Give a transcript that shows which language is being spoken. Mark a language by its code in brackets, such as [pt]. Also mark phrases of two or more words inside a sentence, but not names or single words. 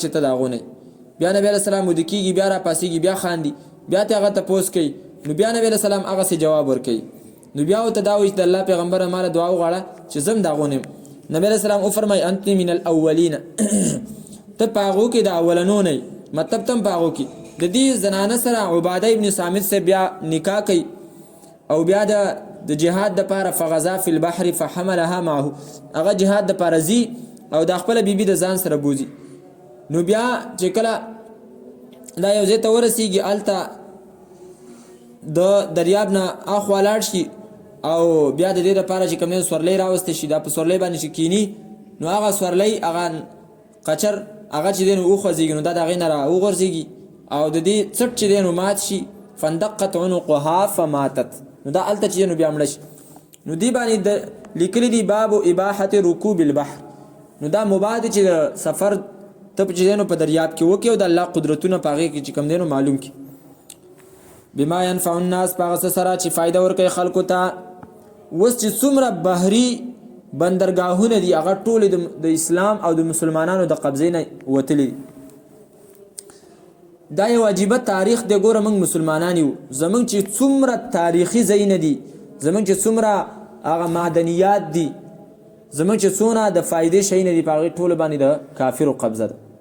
[ps] ته د هغو نه بیا نبی [ar] علیه السلام [ps] وده کېږي بیا راپاڅېږي بیا خاندي بیا ته هغه تپوس کوي نو بیا نبی [ar] علیه السلام [ps] هغسې جواب ورکوي نو بیا ورته دا وایي چې د الله پیغمبره ما له دعا وغواړه چې زه هم د هغو نه یم نبی [ar] علیه السلام [ps] وفرمایي [ar] انت من الاولین [ps] ته په هغو کې د اولنو نه مطلب ته هم په هغو کې د دې زنانه سره عباده ابن صامت سے بیا نکاح کوي او بیا د جهاد دپاره [ar] فغزا فی البحر فحملها معه [ps] هغه جهاد دپاره ځي او د خپله بیبي د ځان سره بوځي نو بیا چې کله دا یو ځای ته ورسېږي هلته د دریاب نه اخوا لاړ شي او بیا د دې دپاره چې کوم دی سورلی راوستی شي دا په سورلی باندې چې کیني نو هغه سورلی هغه قچر هغه چې دی نو وخوځېږي نو دا د هغې نه را وغورځېږي او د دې څټ چې دی نو مات شي [ar] فندقت عنقها فماتت [ps] نو دا هلته چې دی نو بیا مړه شي نو دې باندې لیکلي دي [ar] باب اباحة رکوب البحر [ps] نو دا مباح دی چې سفر ته چې دی نو په دریاب کې وکړي او د الله قدرتونه په هغې کې چې کوم دی نو معلوم کړي [ar] بما ينفع الناس [ps] په هغه څه سره چې فایده ورکوي خلکو ته اوس چې څومره بحري بندرګاهونه دي هغه ټول د اسلام او د مسلمانانو د قبضې نه وتلي. دا یو عجیبه تاریخ دی. ګوره موږ مسلمانان یو، زموږ چې څومره تاریخي ځایونه دي، زموږ چې څومره هغه معدنیات دي، زموږ چې څونه د فایدې شیونه دي، په هغې ټولو باندې د کافرو قبضه ده.